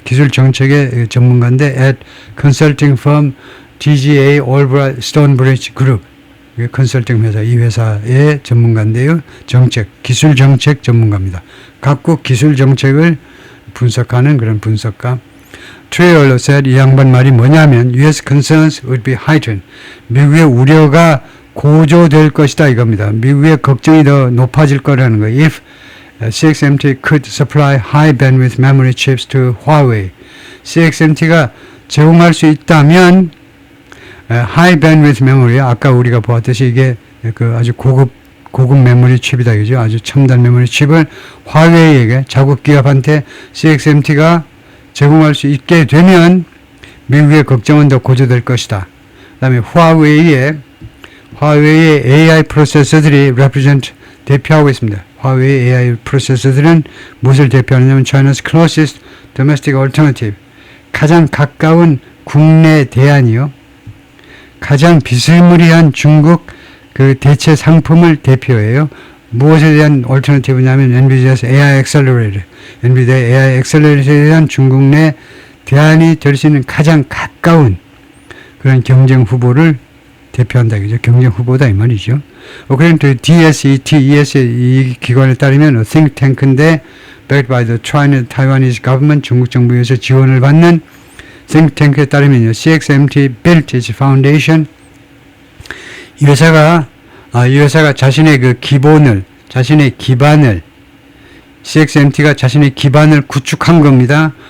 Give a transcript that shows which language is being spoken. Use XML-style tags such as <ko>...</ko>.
<ko>기술 정책의 전문가인데</ko> <en>at consulting firm DGA Albright Stonebridge Group,</en> <ko>컨설팅 회사, 이 회사의 전문가인데요. 기술 정책 전문가입니다. 각국 기술 정책을 분석하는 그런 분석가.</ko> <en>트레이얼러 said,</en> <ko>이 양반 말이 뭐냐면</ko> <en>US concerns would be heightened.</en> <ko>미국의 우려가 고조될 것이다 이겁니다. 미국의 걱정이 더 높아질 거라는 거예요.</ko> <en>If CXMT could supply high bandwidth memory chips to Huawei.</en> <ko>CXMT가 제공할 수 있다면</ko> <en>high bandwidth memory,</en> <ko>아까 우리가 보았듯이 이게 아주 고급 메모리 칩이다 그죠? 아주 첨단 메모리 칩을 화웨이에게, 자국 기업한테 CXMT가 제공할 수 있게 되면 미국의 걱정은 더 고조될 것이다. 그 다음에 화웨이의 AI 프로세서들이 대표하고 있습니다. 화웨이 AI 프로세서들은 무엇을 대표하느냐면</ko> <en>China's closest domestic alternative,</en> <ko>가장 가까운 국내 대안이요, 가장 비스무리한 중국 그 대체 상품을 대표해요. 무엇에 대한 얼터너티브냐면 NVIDIA's AI Accelerator, NVIDIA AI Accelerator에 대한 중국 내 대안이 될 수 있는 가장 가까운 그런 경쟁 후보를 대표한다. 그죠? 경쟁 후보다 이 말이죠. 그런데 DSET, 이 기관에 따르면 think tank인데</ko> <en>backed by the Taiwanese government,</en> <ko>중국 정부에서 지원을 받는 think tank에 따르면요,</ko> <en>CXMT built its foundation.</en> <ko>이 회사가 자신의 자신의 기반을 CXMT가 자신의 기반을 구축한 겁니다.</ko>